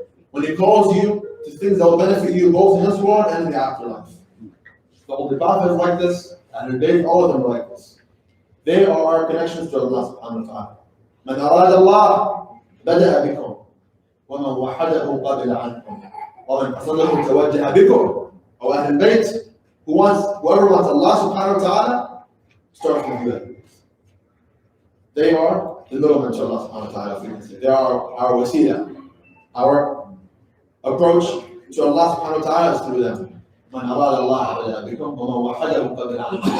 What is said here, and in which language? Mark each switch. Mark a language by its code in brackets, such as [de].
[en] When he calls you to things that will benefit you both in this world and in the afterlife. The Holy Prophet is like this, and indeed all of them are like this. They are our connections to Allah subhanahu wa ta'ala. [ar] من أراد الله بدأ بكم ومن وحده قبل عنكم ومن قصده توجه بكم. أو أهل البيت, [en] whoever wants Allah subhanahu wa ta'ala, starts with you. They are the middlemen to Allah subhanahu wa ta'ala. They are our wasila. Our approach to Allah subhanahu wa ta'ala is through them. [ar] من أراد الله بدأ بكم ومن وحده قبل عنكم.